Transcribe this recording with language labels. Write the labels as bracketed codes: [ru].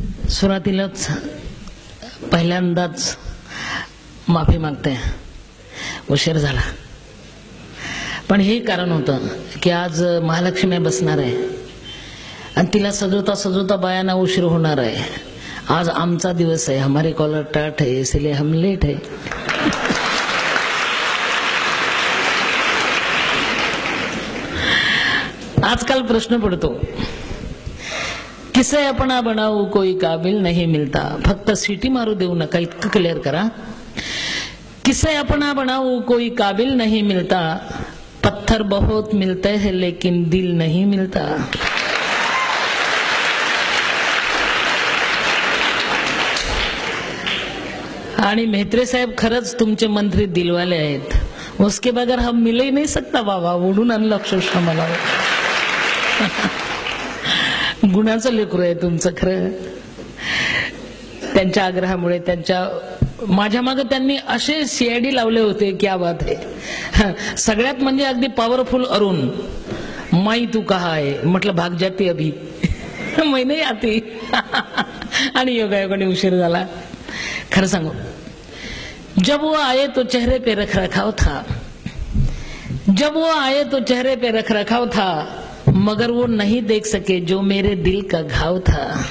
[mr] सुरुवातीलाच पहिल्यांदाच माफी मागते, उशीर झाला. पण हे कारण होतं की आज महालक्ष्मी बसणार आहे आणि तिला सजवता सजवता बायांना उशीर होणार आहे. आज आमचा दिवस आहे. [hi] हमारे कॉलर टाट है इसलिए हम लेट है. [mr] आजकाल प्रश्न पडतो, [hi] किसे अपना बनाऊ कोई काबिल नहीं मिलता. [mr] फक्त सीटी मारू देऊ नका, इतकं क्लिअर करा. [hi] किसे अपना बनाऊ कोई काबिल नहीं मिलता. पत्थर बहुत मिलते हैं लेकिन दिल नहीं मिलता. [mr] आणि मेहत्रे साहेब खरंच तुमचे मंत्री दिलवाले आहेत. [hi] उसके बगैर हम मिल ही नहीं सकता बाबा. [mr] ओढून आणलं अक्षरशः मला. गुणाचं लेकरू आहे तुमचं खरं. त्यांच्या आग्रहामुळे माझ्या मागे त्यांनी असे सीआयडी लावले होते, क्या बात आहे. सगळ्यात म्हणजे अगदी पॉवरफुल अरुण, माई तू कहा आहे म्हटलं, [hi] भाग जाती अभी मैं नहीं आती. [mr] आणि योगायोगाने उशीर झाला. खरं सांगू, [hi] जब वो आए तो चेहरे पे रख रखाव था. जब वो आए तो चेहरे पे रख रखाव था, मगर वो नहीं देख सके जो मेरे दिल का घाव था.